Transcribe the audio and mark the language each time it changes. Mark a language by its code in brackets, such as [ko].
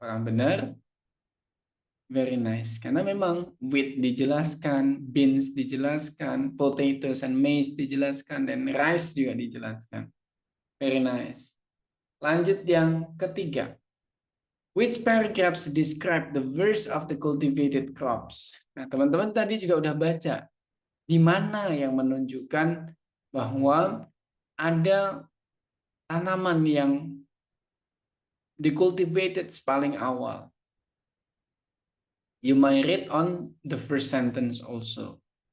[id] Apakah benar? [en] Very nice. [id] Karena memang wheat dijelaskan, beans dijelaskan, [en] potatoes and maize [id] dijelaskan, dan rice juga dijelaskan. Very nice. Lanjut yang ketiga. [en] Which paragraphs describe the verse of the cultivated crops? [id] Nah, teman-teman tadi juga udah baca. Di mana yang menunjukkan bahwa ada tanaman yang dicultivated paling awal. [en] You might read on the first sentence also.